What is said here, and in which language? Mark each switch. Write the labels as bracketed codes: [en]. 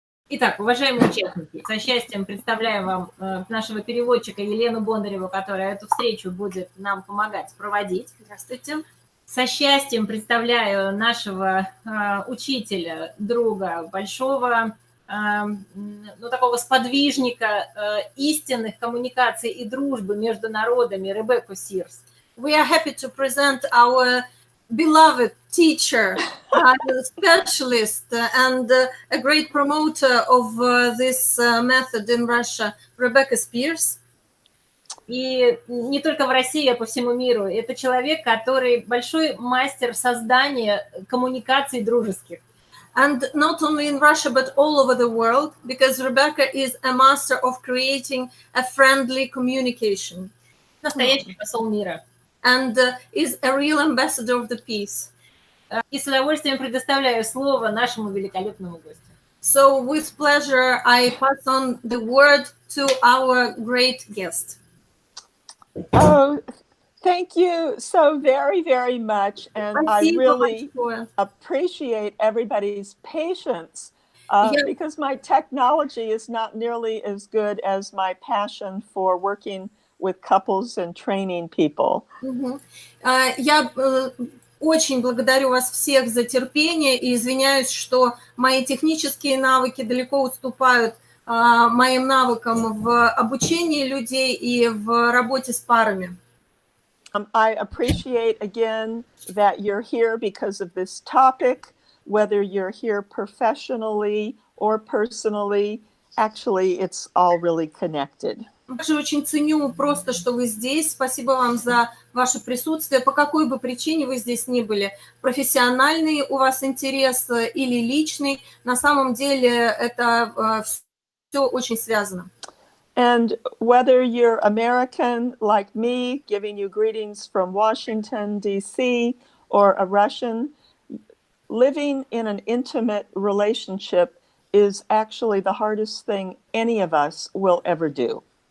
[ru] Итак, уважаемые участники, со счастьем представляю вам нашего переводчика Елену Бондареву, которая эту встречу будет нам помогать проводить. Здравствуйте. Со счастьем представляю нашего учителя, друга, большого, такого сподвижника истинных коммуникаций и дружбы между народами Ребекку Сиерс. [en] We are happy to present our beloved teacher, specialist, and a great promoter of this method in Russia, Rебекка Сиерс. [ru] И не только в России, а по всему миру. Это человек, который большой мастер создания коммуникаций дружеских. [en] And not only in Russia, but all over the world, because Rebecca is a master of creating a friendly communication. [ru] Настоящий посол мира. [en] And is a real ambassador of the peace. [ru] И с удовольствием предоставляю слово нашему великолепному гостю. [en] So with pleasure, I pass on the word to our great guest. Oh, thank you so very, very much. And I really appreciate everybody's patience because my technology is not nearly as good as my passion for working with couples and training people. [ru] Я очень благодарю вас всех за терпение и извиняюсь, что мои технические навыки далеко уступают моим навыкам в обучении людей и в работе с парами. [en] I appreciate again that you're here because of this topic, whether you're here professionally or personally. Actually, it's all really connected. [ru] Также очень ценю просто, что вы здесь. Спасибо вам за ваше присутствие. По какой бы причине вы здесь ни были, профессиональный у вас интерес или личный, на самом деле это все очень связано. [en] And whether you're American like me, giving you greetings from Washington, D.C., or a Russian, living in an intimate relationship is actually the hardest thing any of us will ever do.